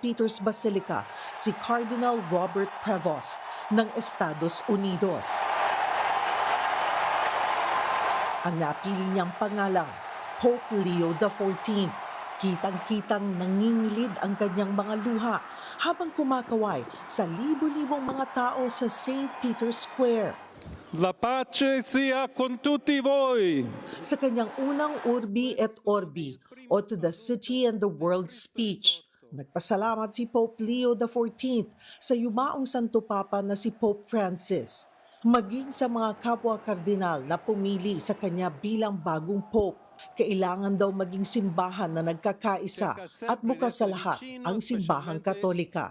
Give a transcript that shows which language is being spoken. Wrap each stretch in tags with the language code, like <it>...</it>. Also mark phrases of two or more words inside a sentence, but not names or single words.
<tl>Peter's Basilica si Cardinal Robert Prevost ng Estados Unidos. Ang napili niyang pangalang, Pope Leo XIV. Kitang-kitang nangingilid ang kanyang mga luha habang kumakaway sa libo-libong mga tao sa St. Peter's Square.</tl> <it>La pace sia con tutti voi.</it> <tl>Sa kanyang unang</tl> <la>Urbi et Orbi</la> <tl>o</tl> <en>To the City and the World</en> <tl>speech, nagpasalamat si Pope Leo XIV sa yumaong Santo Papa na si Pope Francis, maging sa mga kapwa kardinal na pumili sa kanya bilang bagong Pope. Kailangan daw maging simbahan na nagkakaisa at bukas sa lahat ang simbahang Katolika.</tl>